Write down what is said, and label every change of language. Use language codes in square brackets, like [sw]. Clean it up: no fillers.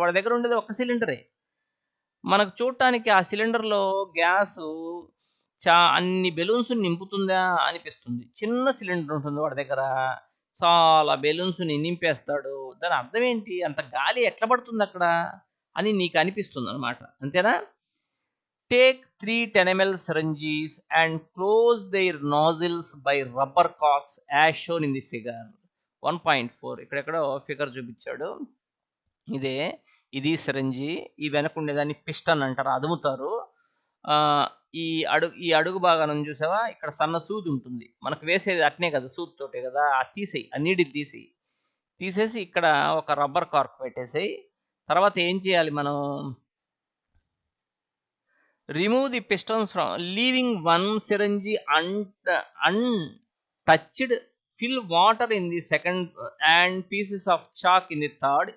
[te] వాడి దగ్గర ఉండేది ఒక సిలిండరే. మనకు చూడటానికి ఆ సిలిండర్లో గ్యాసు అన్ని బెలూన్స్ నింపుతుందా అనిపిస్తుంది. చిన్న సిలిండర్ ఉంటుంది వాడి దగ్గర, చాలా బెలూన్స్ నింపేస్తాడు. దాని అర్థం ఏంటి? అంత గాలి ఎట్లా పడుతుంది అక్కడ అని నీకు అనిపిస్తుంది అనమాట. అంతేనా? [en] Take 3 10 ml syringes and close their nozzles by rubber corks as shown in the figure 1.4. [te] ఇక్కడెక్కడో figure చూపించాడు. ఇది సిరంజి. ఈ వెనకుండేదాన్ని పిస్టన్ అంటారు, అదుముతారు. ఈ అడుగు భాగాన్ని చూసావా? ఇక్కడ సన్న సూది ఉంటుంది, మనకు వేసేది అట్నే కదా, సూది తోటే కదా. తీసేయి, ఆ నీడిల్ తీసేసి ఇక్కడ ఒక రబ్బర్ కార్క్ పెట్టేసేయి. తర్వాత ఏం చేయాలి మనం? [en] Remove the pistons from leaving one syringe untouched. Fill water in the second and pieces of chalk in the third.